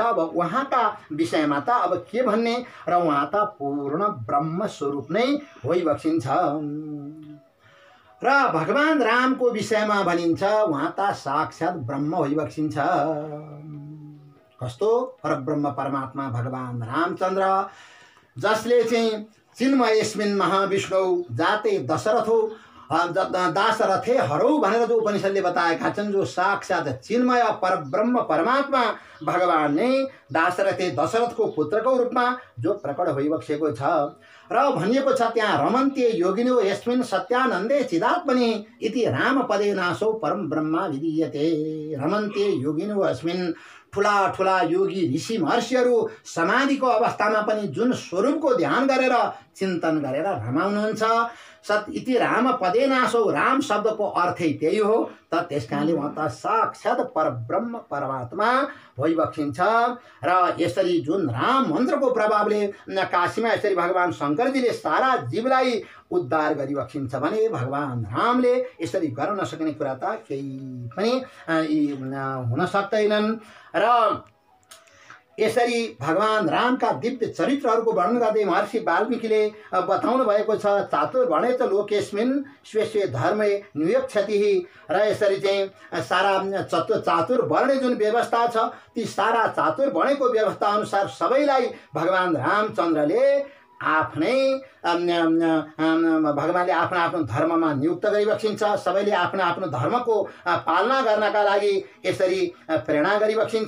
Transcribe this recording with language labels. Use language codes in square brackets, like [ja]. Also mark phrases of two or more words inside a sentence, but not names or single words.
[ne] अब उहाँका विषयमा त अब के भन्ने, र उहाँ त पूर्ण ब्रह्म स्वरूप नै होइबक्सिन्छ। र भगवान् रामको विषयमा भनिन्छ उहाँ त साक्षात् ब्रह्म होइबक्सिन्छ। कस्तो परब्रह्म परमात्मा भगवान् रामचन्द्र, जसले चाहिँ [sa] चिन्मयस्मिन् महाविष्णु जाते दशरथो दासरथे हरौ [ne] भनेर जो उपनिषदले बताएका छन्, जो साक्षात् चिन्मय परब्रह्म परमात्मा भगवान् नै दासरथे दशरथको पुत्रको रूपमा जो प्रकट भइबक्सेको छ। र भनिएको छ त्यहाँ [sa] रमन्ते योगिनो यस्मिन् सत्यानन्दे चिदात्मनि इति रामपदेनासौ परम ब्रह्मा विधीयते। रमन्ते योगिनो अस्मिन्, [ne] ठुला ठुला योगी ऋषि महर्षिहरू समाधिको अवस्थामा पनि जुन स्वरूपको ध्यान गरेर चिन्तन गरेर रमाउनुहुन्छ, [sa] सत इति राम पदेनासौ, [ne] राम शब्दको अर्थै त्यही हो। त त्यस कारणले उहाँ त साक्षात् परब्रह्म परमात्मा भइबक्सिन्छ। र यसरी जुन राम मन्त्रको प्रभावले काशीमा यसरी भगवान् शङ्करजीले सारा जीवलाई उद्धार गरिबक्सिन्छ भने भगवान् रामले यसरी गर्न नसक्ने कुरा त केही पनि हुन सक्दैनन्। र यसरी भगवान् रामका दिव्य चरित्रहरूको वर्णन गर्दै महर्षि वाल्मीकिले बताउनु भएको छ [sa] चातुर्वर्णे च लोकेस्मिन् स्वे स्वे धर्मे नियोक्ष्यति। [ne] र यसरी चाहिँ सारा चातुर्वर्णे जुन व्यवस्था छ ती सारा चातुर्वर्णेको व्यवस्था अनुसार सबैलाई भगवान् रामचन्द्रले आफ्नै भगवानले आफ्नो आफ्नो धर्ममा नियुक्त गरिबक्सिन्छ। सबैले आफ्नो आफ्नो धर्मको पालना गर्नका लागि यसरी प्रेरणा गरिबक्सिन्छ।